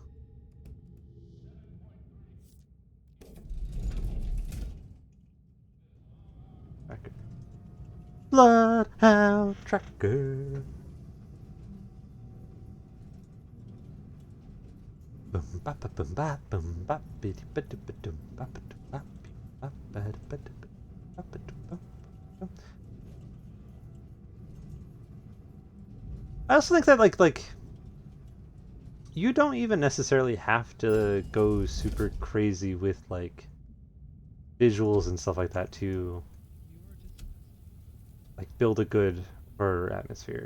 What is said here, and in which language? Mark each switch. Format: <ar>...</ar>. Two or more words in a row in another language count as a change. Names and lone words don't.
<en>Tracker. Bloodhound Tracker. Boom ba ba boom ba boom ba biddy biddy bidum ba ba dum ba ba ba ba ba ba ba dum ba. I also think that like you don't even necessarily have to go super crazy with like visuals and stuff like that to like build a good horror atmosphere.</en>